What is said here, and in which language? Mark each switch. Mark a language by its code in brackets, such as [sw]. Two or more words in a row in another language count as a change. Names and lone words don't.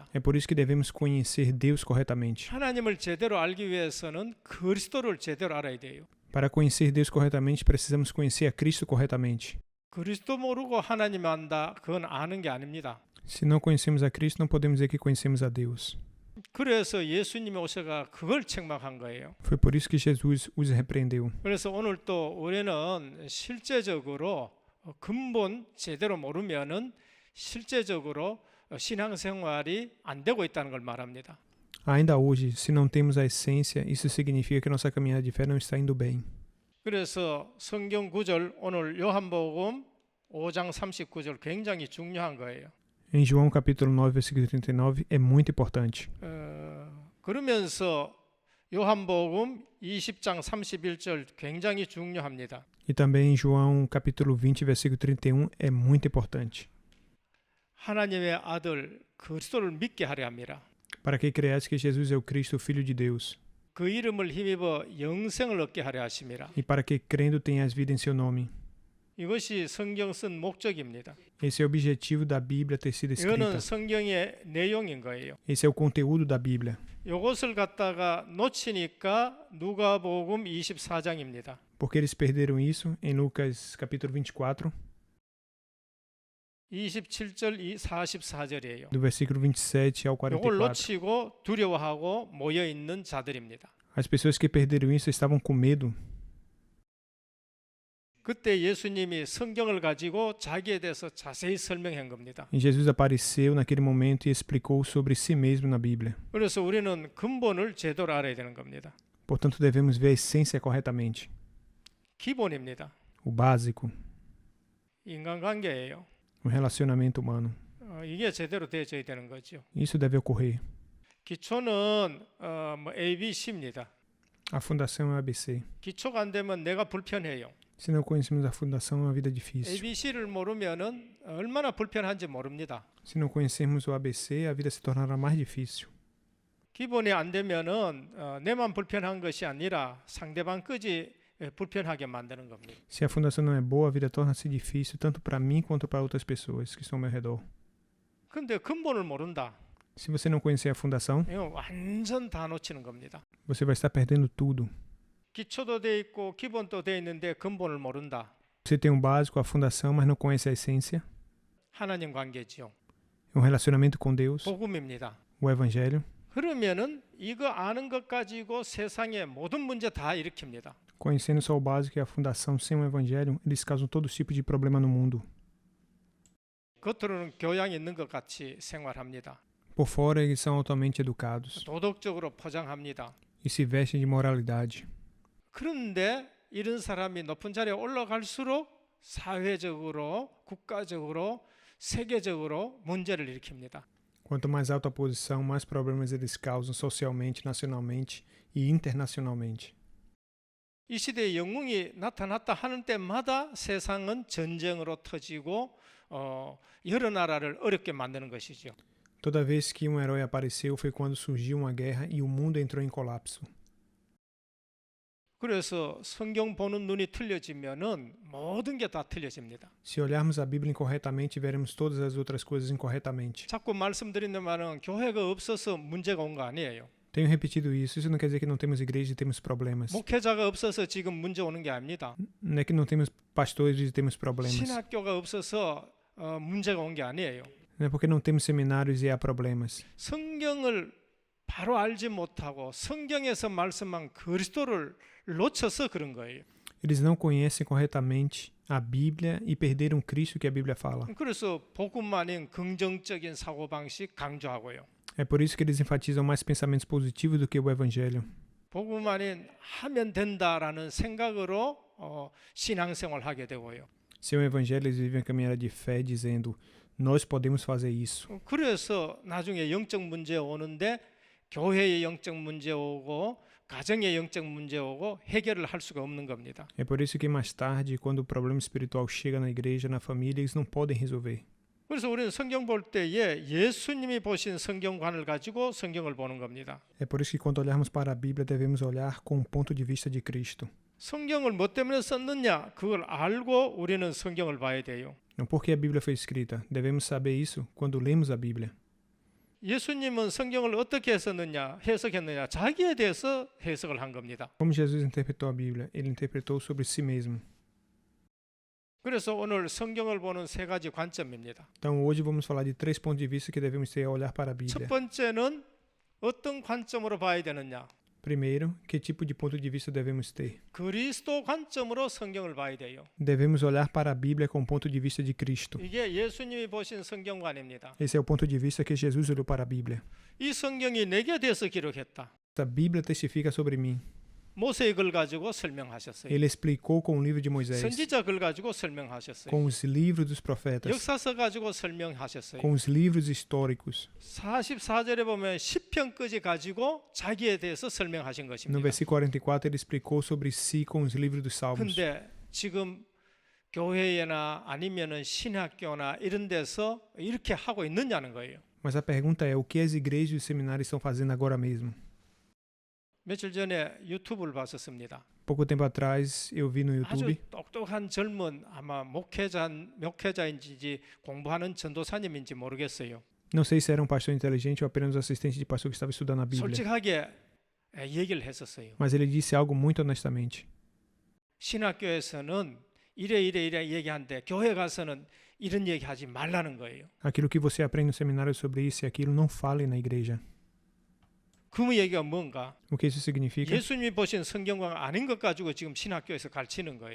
[pt] É por isso que devemos conhecer Deus corretamente. [ko] 하나님을 제대로 알기 위해서는 그리스도를 제대로 알아야 돼요. [pt] Para conhecer Deus corretamente, precisamos conhecer a Cristo corretamente. [ko] 그리스도 모르고 하나님 안다. 그건 아는 게 아닙니다. [pt] Se não conhecemos a Cristo, não podemos dizer que conhecemos a Deus. [ko] 그래서 예수님이 오셔가 그걸 책망한 거예요. [pt] Foi por isso que Jesus os repreendeu. [ko] 그래서 오늘 또 우리는 실제적으로 근본 제대로 모르면은 실제적으로 신앙생활이 안 되고 있다는 걸 말합니다. [pt] Ainda hoje, se não temos a essência, isso significa que nossa caminhada de fé não está indo bem. [ko] 그래서 성경 구절 오늘 요한복음 5장 39절 굉장히 중요한 거예요. [pt] Em João capítulo 9, versículo 39, é muito importante. [ko] 그러면서 요한복음 20장 31절 굉장히 중요합니다. [pt] E também em João capítulo 20, versículo 31, é muito importante. [ko] 하나님의 아들 그리스도를 믿게 하려 합니다. [pt] Para que creais que Jesus é o Cristo, o Filho de Deus. [ko] 그 이름을 힘입어 영생을 얻게 하려 하심이라. [pt] E para que crendo tenhas vida em seu nome. [ko] 이것이 성경 쓴 목적입니다. [pt] Esse é o objetivo da Bíblia ter sido escrita. [ko] 이거는 성경의 내용인 거예요. [pt] Esse é o conteúdo da Bíblia. [ko] 이것을 갖다가 놓치니까 누가복음 24장입니다. [pt] Porque eles perderam isso em Lucas capítulo 24, [ko] 27절 44절이에요. [pt] do versículo 27 ao [ko] 이걸 [pt] 44. [ko] 놓치고 두려워하고 모여 있는 자들입니다. [pt] As pessoas que perderam isso estavam com medo. [ko] 그때 예수님이 성경을 가지고 자기에 대해서 자세히 설명한 겁니다. [pt] E Jesus apareceu naquele momento e explicou sobre si mesmo na Bíblia. [ko] 그래서 우리는 근본을 제대로 알아야 되는 겁니다. [pt] Portanto, devemos ver a essência corretamente. [ko] 기본입니다. [pt] O básico, [ko] 인간관계예요. [pt] o relacionamento humano. [ko] 이게 제대로 되어져야 되는 거죠. [pt] Isso deve ocorrer. [ko] 기초는 ABC입니다. [pt] A fundação é o ABC. [ko] 기초가 안 되면 내가 불편해요. [pt] Se não conhecemos a fundação, é uma vida difícil. [ko] ABC를 모르면은 얼마나 불편한지 모릅니다. [pt] Se não conhecermos o ABC, a vida se tornará mais difícil. [ko] 기본이 안 되면은 내만 불편한 것이 아니라 상대방까지 불편하게 만드는 겁니다. [pt] Se a fundação não é boa, a vida torna-se difícil tanto para mim quanto para outras pessoas que estão ao meu redor. [ko] 근데 근본을 모른다. [pt] Se você não conhecer a fundação, [ko] 이거 완전 다 놓치는 겁니다. [pt] você vai estar perdendo tudo. [ko] 기초도 돼 있고 기본도 돼 있는데 근본을 모른다. [pt] Você tem um básico, a fundação, mas não conhece a essência. [ko] 하나님 관계지요. [pt] É um relacionamento com Deus, [ko] 복음입니다. [pt] o evangelho. [ko] 그러면은 이거 아는 것 가지고 세상의 모든 문제 다 일으킵니다. [pt] Conhecendo só o básico e a fundação sem o evangelho, eles causam todo tipo de problema no mundo. [ko] 겉으로는 교양이 있는 것 같이 생활합니다. [pt] Por fora, eles são altamente educados [ko] 도덕적으로 포장합니다. [pt] e se vestem de moralidade. [ko] 그런데 이런 사람이 높은 자리에 올라갈수록 사회적으로, 국가적으로, 세계적으로 문제를 일으킵니다. [pt] Quanto mais alta a posição, mais problemas eles causam socialmente, nacionalmente e internacionalmente. [ko] 이 시대에 영웅이 나타났다 하는 때마다 세상은 전쟁으로 터지고 여러 나라를 어렵게 만드는 것이죠. [pt] Toda vez que um herói apareceu foi quando surgiu uma guerra e o mundo entrou em colapso. [ko] 그래서 성경 보는 눈이 틀려지면은 모든 게 다 틀려집니다. [pt] Se olharmos a Bíblia incorretamente, veremos todas as outras coisas incorretamente. [ko] 자꾸 말씀드리는 말은 교회가 없어서 문제가 온 거 아니에요. [pt] Tenho repetido isso. Isso não quer dizer que não temos igreja e temos problemas. [ko] 목회자가 없어서 지금 문제 오는 게 아닙니다. [pt] Não é que não temos pastores e temos problemas. [ko] 신학교가 없어서 문제가 온 게 아니에요. [pt] Não é porque não temos seminários e há problemas. [ko] 성경을 바로 알지 못하고 성경에서 말씀한 그리스도를 놓쳐서 그런 거예요. [pt] Eles não conhecem corretamente a Bíblia e perderam Cristo que a Bíblia fala. [ko] 그래서 복음만인 긍정적인 사고방식 강조하고요. [pt] É por isso que eles enfatizam mais pensamentos positivos do que o Evangelho. [ko] 복음만인 하면 된다라는 생각으로 신앙생활을 하게 되고요. [pt] Sem o Evangelho, eles vivem a caminhada de fé dizendo, nós podemos fazer isso. [ko] 그래서 나중에 영적 문제 오는데 교회의 영적 문제 오고 가정의 영적 문제 오고 해결을 할 수가 없는 겁니다. [pt] É por isso que mais tarde, quando o problema espiritual chega na igreja, na família, eles não podem resolver. [ko] 그래서 우리는 성경 볼 때에 예수님이 보신 성경관을 가지고 성경을 보는 겁니다. [pt] É por isso que quando olharmos para a Bíblia, devemos olhar com o ponto de vista de Cristo. [ko] 성경을 뭐 때문에 썼느냐 그걸 알고 우리는 성경을 봐야 돼요. [pt] Não porque a Bíblia foi escrita. Devemos saber isso quando lemos a Bíblia. [ko] 예수님은 성경을 어떻게 해석했느냐 자기에 대해서 해석을 한 겁니다. [pt] Como Jesus interpretou a Bíblia? Ele interpretou sobre si mesmo. [ko] 그래서 오늘 성경을 보는 세 가지 관점입니다. [pt] Então hoje vamos falar de 3 pontos de vista que devemos ter ao olhar para a [ko] 첫 [pt] Bíblia. [ko] 번째는 어떤 관점으로 봐야 되느냐? [pt] Primeiro, que tipo de ponto de vista devemos ter? [ko] 그리스도 관점으로 성경을 봐야 돼요. [pt] Devemos olhar para a Bíblia com o ponto de vista de Cristo. [ko] 이게 예수님이 보신 성경관입니다. [pt] Esse é o ponto de vista que Jesus olhou para a Bíblia. [ko] 이 성경이 내게 대해서 기록했다. [pt] A Bíblia testifica sobre mim. [ko] 모세의 글 가지고 설명하셨어요. [pt] Ele explicou com o livro de Moisés, [ko] 선지자 글 가지고 설명하셨어요. [pt] com os livros dos profetas, [ko] 역사서 가지고 설명하셨어요. [pt] com os livros históricos. [ko] 44절에 보면 시편까지 가지고 자기에 대해서 설명하신 [pt] No [ko] 것입니다. [pt] versículo 44, ele explicou sobre si com os livros dos Salmos. [ko] 근데 지금 교회나 아니면은 신학교나 이런 데서 이렇게 하고 있느냐는 거예요. [pt] Mas a pergunta é, o que as igrejas e os seminários estão fazendo agora mesmo? [ko] 며칠 전에 유튜브를 봤었습니다. [pt] Pouco tempo atrás, eu vi no [ko] 아주 [pt] YouTube [ko] 똑똑한 젊은 아마 목회자인지 공부하는 전도사님인지 모르겠어요. [pt] não sei se era um pastor inteligente ou apenas um assistente de pastor que estava estudando a Bíblia, [ko] 솔직하게 얘기를 했었어요. [pt] mas ele disse algo muito honestamente. [ko] 신학교에서는 이래 얘기하는데 교회 가서는 이런 얘기하지 말라는 거예요. [pt] Aquilo que você aprende no seminário sobre isso e aquilo, não fale na igreja. [ko] 그 얘기가 뭔가? [pt] O que isso significa? [ko] 예수님이 보신 성경과 아닌 것 가지고 지금 신학교에서 가르치는 거예요.